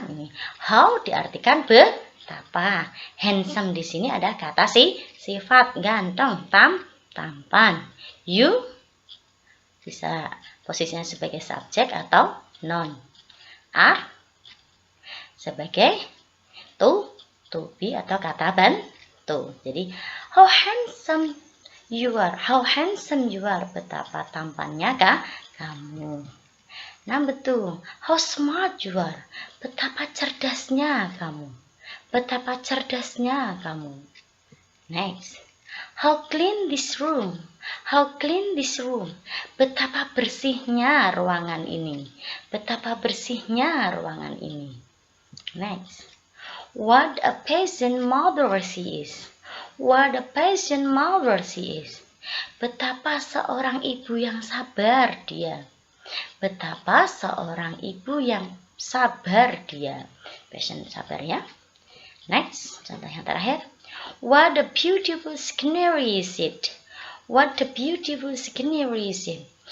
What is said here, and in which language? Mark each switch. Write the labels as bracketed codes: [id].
[id] Ini how diartikan betapa. Handsome di sini ada kata sifat, ganteng, tampan. You bisa posisinya sebagai subjek atau noun. Are sebagai to be atau kata bantu. [en] Jadi how handsome you are. How handsome you are. [id] Betapa tampannya kamu. [en] Number 2, how smart you are. [id] Betapa cerdasnya kamu. Betapa cerdasnya kamu. [en] Next, how clean this room. How clean this room. [id] Betapa bersihnya ruangan ini. Betapa bersihnya ruangan ini. [en] Next, what a patient mother she is. What a patient mother she is. [id] Betapa seorang ibu yang sabar dia. Betapa seorang ibu yang sabar dia. Patient, sabar ya. Next, contoh yang terakhir. [en] What a beautiful scenery is it. What a beautiful scenery is it.